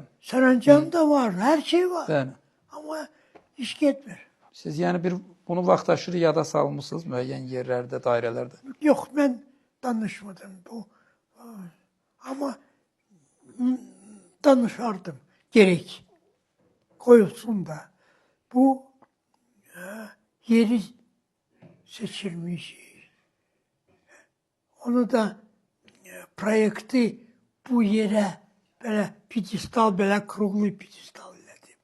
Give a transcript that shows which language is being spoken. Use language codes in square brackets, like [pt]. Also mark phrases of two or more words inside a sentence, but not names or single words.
[az] Sərəncam da var, hər şey var. Bəli. Amma iş getmir. Siz yəni bunu vaxtaşırı yada salmışsınız müəyyən yerlərdə, dairələrdə. Yox, mən danışmadım bu. Amma danışardım. Gerek. Koyulsun da. Bu yeri seçilmiş. Onu da proyekti bu yere böyle pidestal, böyle kruqlu pidestal elədim.